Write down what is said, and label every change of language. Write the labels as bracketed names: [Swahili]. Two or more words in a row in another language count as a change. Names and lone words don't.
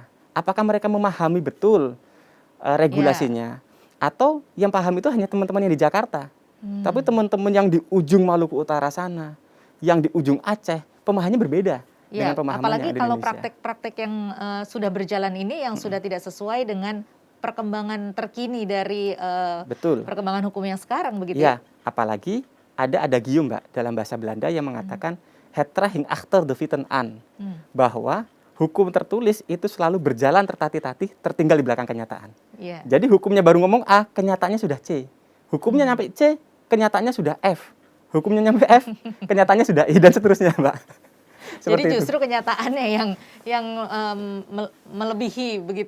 [Indonesian] Apakah mereka memahami betul regulasinya, atau yang paham itu hanya teman-teman yang di Jakarta, Tapi teman-teman yang di ujung Maluku Utara sana, yang di ujung Aceh, pemahamannya berbeda dengan Ya, pemahaman apalagi yang ada di kalau Indonesia. praktek-praktek yang sudah berjalan ini yang sudah tidak sesuai dengan perkembangan terkini dari Betul. perkembangan hukum yang sekarang begitu ya? Iya, apalagi ada adagium, Mbak, dalam bahasa Belanda yang mengatakan [Dutch] het hing achter de feiten aan, [Indonesian] bahwa hukum tertulis itu selalu berjalan tertatih-tatih, tertinggal di belakang kenyataan. Iya. Jadi hukumnya baru ngomong A, kenyataannya sudah C. Hukumnya nyampe C, kenyataannya sudah F. Hukumnya nyampe F, kenyataannya sudah I, dan seterusnya, Mbak. Jadi Seperti itu. justru kenyataannya yang melebihi begitu